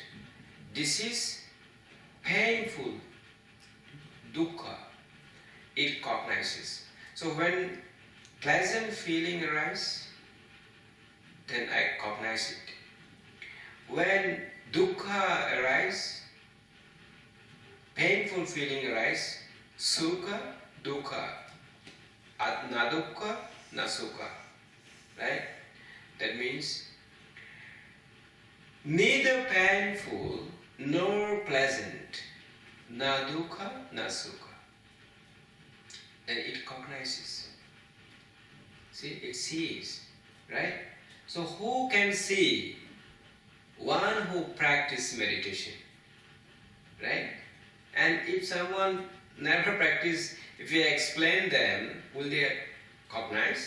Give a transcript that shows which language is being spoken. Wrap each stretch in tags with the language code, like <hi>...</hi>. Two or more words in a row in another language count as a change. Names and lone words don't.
<en>This is painful. Dukkha. It cognizes. So when pleasant feeling arises, then I cognize it. When dukkha arises, painful feeling arises,</en> <pi>sukha, dukkha, na dukkha, na sukha,</pi> <en>right? That means neither painful nor pleasant,</en> <pi>na dukkha, na sukha.</pi> <en>Then it cognizes. See, it sees, right? So who can see? One who practices meditation, right? And if someone never practice, if you explain them, will they cognize?</en>